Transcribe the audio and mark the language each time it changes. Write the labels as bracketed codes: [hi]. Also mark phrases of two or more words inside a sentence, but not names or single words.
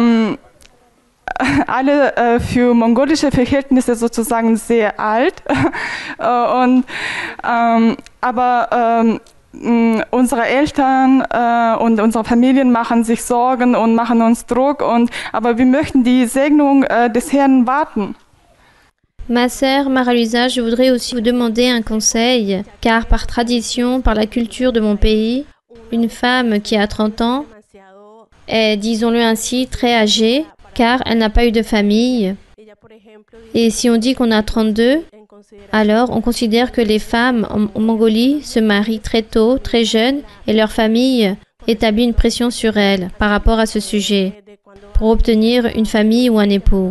[de] alle für mongolische Verhältnisse sozusagen sehr alt aber unsere Eltern und unsere Familien machen sich Sorgen und machen uns Druck aber wir möchten die Segnung des Herrn warten. [fr] Ma sœur Marie-Luisa, je voudrais aussi vous demander un conseil, car par tradition, par la culture de mon pays, une femme qui a 30 ans est, disons-le ainsi, très âgée, car elle n'a pas eu de famille. Et si on dit qu'on a 32, alors on considère que les femmes en Mongolie se marient très tôt, très jeunes, et leur famille établit une pression sur elles par rapport à ce sujet, pour obtenir une famille ou un époux.